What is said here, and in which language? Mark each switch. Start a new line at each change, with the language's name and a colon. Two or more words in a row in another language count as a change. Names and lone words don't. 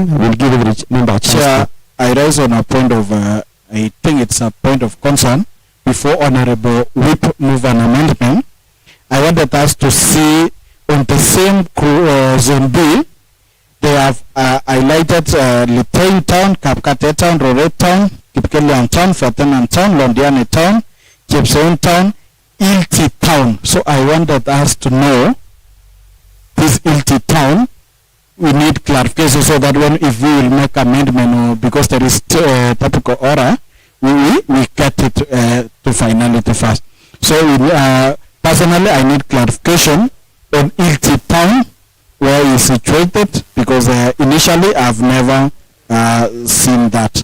English: We'll give every member a chance. I rise on a point of, I think it's a point of concern. Before Honorable Whip move an amendment, I wanted us to see on the same zone B, they have highlighted Litein Town, Kapkate Town, Rore Town, Kipkelian Town, Fortenan Town, Londiane Town, Chepseon Town, Ilti Town. So I wanted us to know this Ilti Town. We need clarification so that if we will make amendment or because there is topical order, we get it to finality first. So personally, I need clarification on Ilti Town, where it's situated, because initially I've never seen that.